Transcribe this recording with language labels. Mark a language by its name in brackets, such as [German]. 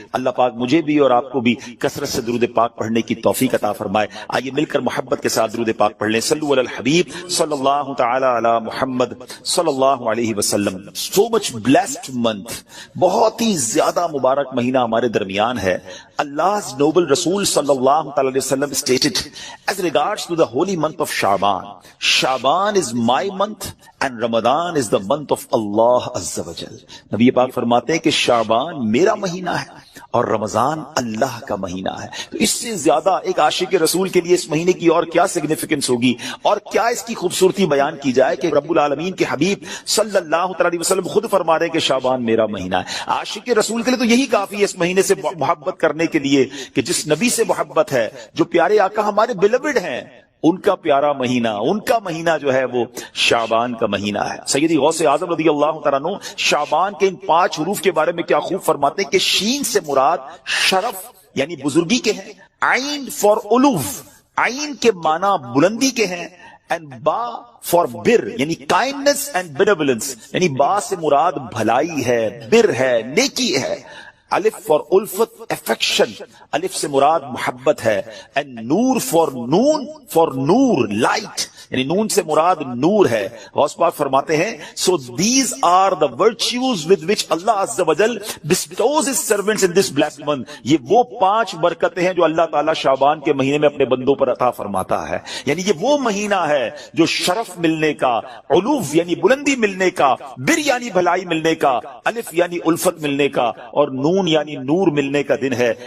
[Urdu] اللہ پاک مجھے بھی اور آپ کو بھی کثرت سے درود پاک پڑھنے کی توفیق عطا فرمائے. آئیے مل کر محبت کے ساتھ درود پاک پڑھ لیں. صلو علی الحبیب صلی اللہ تعالی علی محمد صلی اللہ علیہ وسلم. [English] so much blessed month, [Urdu] بہت ہی زیادہ مبارک مہینہ ہمارے درمیان ہے. [English] Allah's noble Rasul sallallahu alaihi wasallam stated as regards to the holy month of Sha'ban, Sha'ban is my month and Ramadan is the month of Allah Azza wa Jal. [Urdu] نبی پاک فرماتے ہیں کہ شعبان میرا مہینہ ہے اور رمضان اللہ کا مہینہ ہے. تو اس سے زیادہ ایک عاشق رسول کے لیے اس مہینے کی اور کیا سگنیفیکنس ہوگی اور کیا اس کی خوبصورتی بیان کی جائے کہ رب العالمین کے حبیب صلی اللہ علیہ وسلم خود فرما رہے ہیں کہ شعبان میرا مہینہ ہے. عاشق رسول کے لیے تو یہی کافی ہے اس مہینے سے محبت کرنے کے لیے کہ جس نبی سے محبت ہے، جو پیارے آقا ہمارے بیلوڈ ہیں، ان کا پیارا مہینہ، ان کا مہینہ جو ہے وہ شعبان کا مہینہ ہے. سیدی غوث اعظم رضی اللہ تعالیٰ عنہ شعبان کے ان 5 حروف کے بارے میں کیا خوب فرماتے ہیں کہ شین سے مراد شرف یعنی بزرگی کے ہیں، عین فار علوف، عین کے معنی بلندی کے ہیں، and با for بر یعنی [English] kindness and benevolence [Urdu] یعنی با سے مراد بھلائی ہے، بر ہے، نیکی ہے. الف فار الفت افیکشن، الف سے مراد محبت ہے. And Noor for known for Noor light یعنی نون سے مراد نور ہے. غوث پاک فرماتے ہیں [English] so these are the virtues with which Allah Azza wa Jal bestows his servants in this blessed month. [Urdu] یہ وہ 5 برکتیں ہیں جو اللہ تعالیٰ شعبان کے مہینے میں اپنے بندوں پر عطا فرماتا ہے. یعنی یہ وہ مہینہ ہے جو شرف ملنے کا، علوف یعنی بلندی ملنے کا، بر یعنی بھلائی ملنے کا، الف یعنی الفت ملنے کا، اور نون یعنی نور ملنے کا دن ہے.